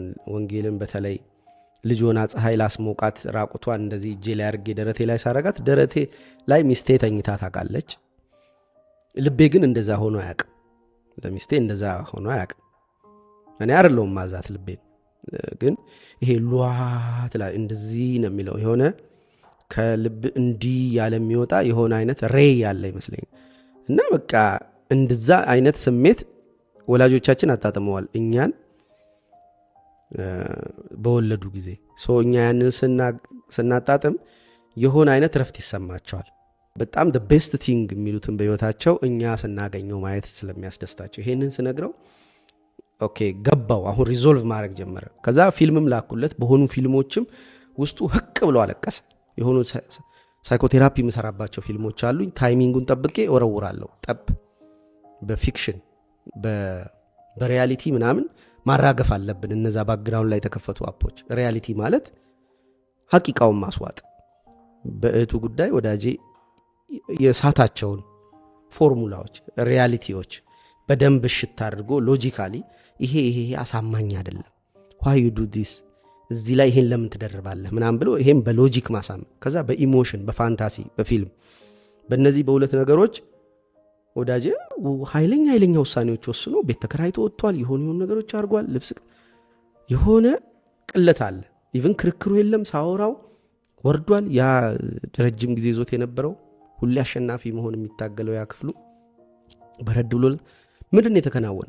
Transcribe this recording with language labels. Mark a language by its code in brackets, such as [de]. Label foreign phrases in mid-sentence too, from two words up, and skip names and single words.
[am] ወንጌልን በተለይ ልጅ ሆና ፀሐይ ላስሞቃት ራቁቷን እንደዚህ እጄ ላይ አድርጌ ደረቴ ላይ ሳረጋት ደረቴ ላይ ሚስቴ ተኝታ ታውቃለች። ልቤ ግን እንደዛ ሆኖ አያውቅም። ለሚስቴ እንደዛ ሆኖ አያውቅም። እኔ አይደለሁም ማዛት ልቤን፣ ግን ይሄ ሏት ላይ እንደዚህ ነው የሚለው የሆነ ከልብ እንዲህ ያለ የሚወጣ የሆነ አይነት ሬይ ያለ ይመስለኛል። እና በቃ እንደዛ አይነት ስሜት ወላጆቻችን አጣጥመዋል እኛን በወለዱ ጊዜ። እኛ ያንን ስናጣጥም የሆነ አይነት ረፍት ይሰማቸዋል። በጣም [en] the best thing [am] የሚሉትን በህይወታቸው እኛ ስናገኘው ማየት ስለሚያስደስታቸው ይሄንን ስነግረው ኦኬ ገባው። አሁን ሪዞልቭ ማድረግ ጀመረ። ከዛ ፊልምም ላኩለት። በሆኑ ፊልሞችም ውስጡ ህቅ ብሎ አለቀሰ። የሆኑ ሳይኮቴራፒ የምሰራባቸው ፊልሞች አሉኝ። ታይሚንጉን ጠብቄ ወረውራለሁ። ጠብ በፊክሽን በሪያሊቲ ምናምን ማራገፍ አለብን። እነዛ ባክግራውንድ ላይ የተከፈቱ አፖች ሪያሊቲ ማለት ሐቂቃውን ማስዋጥ። በእቱ ጉዳይ ወዳጄ የሳታቸውን ፎርሙላዎች ሪያሊቲዎች በደንብ ሽታ አድርጎ ሎጂካሊ ይሄ አሳማኝ አይደለም፣ why [en] you do this [am] እዚህ ላይ ይሄን ለምን ትደርባለህ ምናምን ብሎ ይሄን በሎጂክ ማሳመን። ከዛ በኢሞሽን በፋንታሲ በፊልም በእነዚህ በሁለት ነገሮች ወዳጄ ኃይለኛ ውሳኔዎች ወስኖ ቤት ተከራይቶ ወጥቷል። የሆኑ ነገሮች አድርጓል። ልብስ የሆነ ቅለት አለ። ኢቭን ክርክሩ የለም። ሳወራው ወርዷል። ያ ረጅም ጊዜ ዞት የነበረው ሁሌ አሸናፊ መሆን የሚታገለው ያ ክፍሉ በረድ ብሎ ምንድነው የተከናወነው?